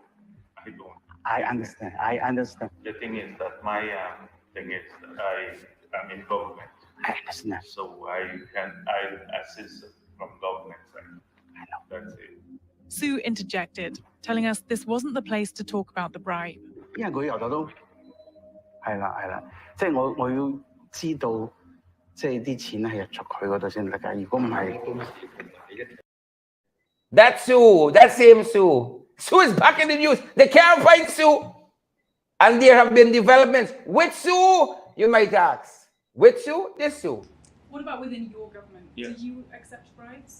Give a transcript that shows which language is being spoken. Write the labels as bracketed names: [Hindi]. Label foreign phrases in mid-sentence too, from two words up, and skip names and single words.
[English] I understand. The thing is that my thing is that I am in government, I understand. so I assist from government side. I know. That's it. Sue interjected, telling us this wasn't the place to talk about the bribe. [Cantonese] 因為佢由頭都係啦，即係我要知道，即係啲錢係入咗佢嗰度先得㗎。如果唔係， [English] That Sue, that same Sue. Sue is back in the news. They can't find Sue. And there have been developments. Which Sue? You might ask. Which Sue? This Sue. What about within your government? Yes. Do you accept bribes?